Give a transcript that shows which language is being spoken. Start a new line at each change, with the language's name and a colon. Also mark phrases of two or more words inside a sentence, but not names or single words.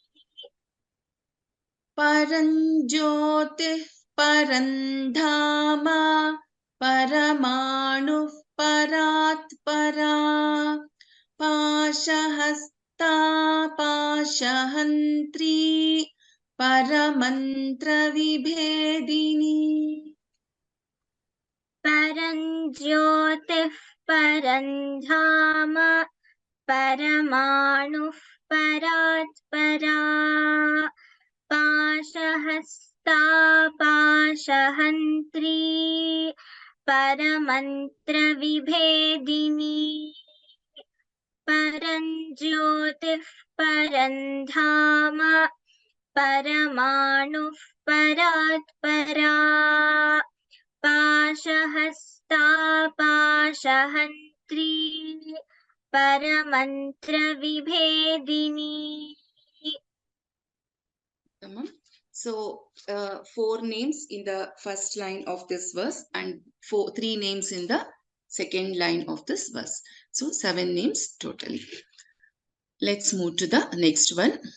Sanskrit: परंज्योतिः परन्धामा, परमाणुः परात् परा, पाशहस्ता, पाशहन्त्री, परमन्त्र विभेदिनी, परंज्योतिः परन्धामा, परमाणुः परात् परा, पाशहस्ता, परमन्त्रविभेदिनी परं ज्योतिः परं धाम परमाणुः परात्परा पाशहस्ता पाशहन्त्री परमन्त्रविभेदिनी.
English: So 4 names in the first line of this verse and 3 names in the second line of this verse. So 7 names totally. Let's move to the next one.